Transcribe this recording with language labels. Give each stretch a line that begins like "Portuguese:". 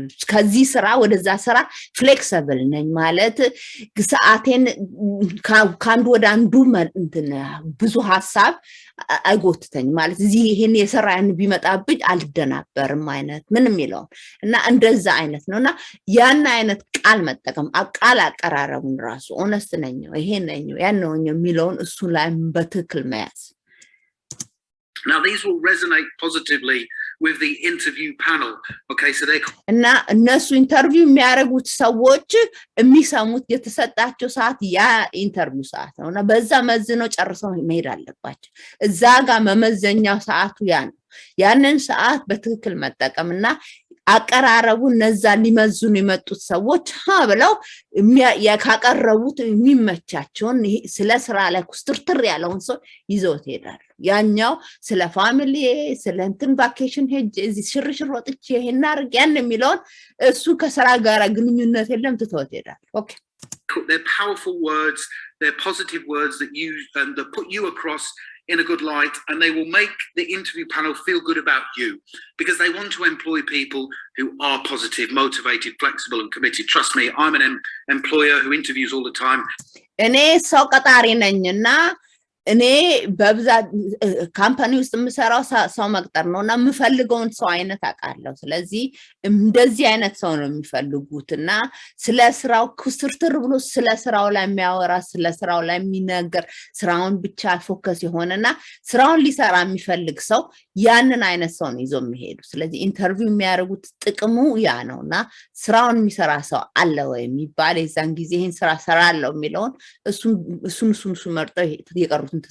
Amharic: ከዚህ ስራ ወደዛ ስራ ፍሌክሲብል ነኝ ማለት ሰዓቴን ካንዱ ወደ አንዱ ብዙ ሐሳብ አይጎትተኝ ማለት እዚህ ይሄን የሰራን ቢመጣብኝ አልደናበርም አይነት ምን የሚለው እና እንደዛ አይነት ነውና ያን አይነት ቃል መጠቀም ቃል አቀራረቡን ራሱ ኦነስት ነኝ ይሄ ነኝ ያን ነው የሚለውን እሱ ላይ በትክክል መያዝ
English: Now these will resonate positively with the interview panel. Okay, so they
Amharic: እና እነሱ ኢንተርቪው የሚያደርጉት ሰዎች የሚሰሙት የተሰጣቸው ሰዓት ያ ኢንተርቪው ሰዓት ነውና በዛ መዝነው ጨርሰው መሄድ አለባቸው እዛ ጋር መመዘኛው ሰዓቱ ያ ነው ያንን ሰዓት በትክክል መጠቀምና አቀራረቡ እነዛ ሊመዝኑ የመጡት ሰዎች ብለው ያቀረቡት የሚመቻቸውን ስለ ስራ ላይ ኩስትርትር ያለውን ሰው ይዘውት ይሄዳሉ ያኛው ስለ ፋሚሊ ስለ እንትን ቫኬሽን ሄጅ እዚህ ሽርሽር ወጥቼ ይሄን አርግ ያን የሚለውን እሱ ከስራ ጋር ግንኙነት የለም ትተውት ይሄዳሉ ኦኬ
English: they're powerful words they're positive words that you that put you across in a good light and they will make the interview panel feel good about you because they want to employ people who are positive motivated flexible and committed trust me I'm an employer who interviews all the time
Amharic: እኔ ሰው ቀጣሪ ነኝና እኔ በብዛት ካምፓኒ ውስጥ የምሰራው ሰው መቅጠር ነውና የምፈልገውን ሰው አይነት አቃለው ስለዚህ እንደዚህ አይነት ሰው ነው የሚፈልጉትና ስለ ስራው ኩስትርትር ብሎ ስለ ስራው ላይ የሚያወራ ስለ ስራው ላይ የሚናገር ስራውን ብቻ ፎከስ ይሆንና ስራውን ሊሰራ የሚፈልግ ሰው ያንን አይነት ሰው ነው ይዞ የሚሄዱ ስለዚህ ኢንተርቪው የሚያደርጉት ጥቅሙ ያ ነውና ስራውን የሚሰራ ሰው አለ ወይ የሚባል የዛን ጊዜ ይሄን ስራ ሰራለው የሚለውን እሱን መርጠው ይቀሩ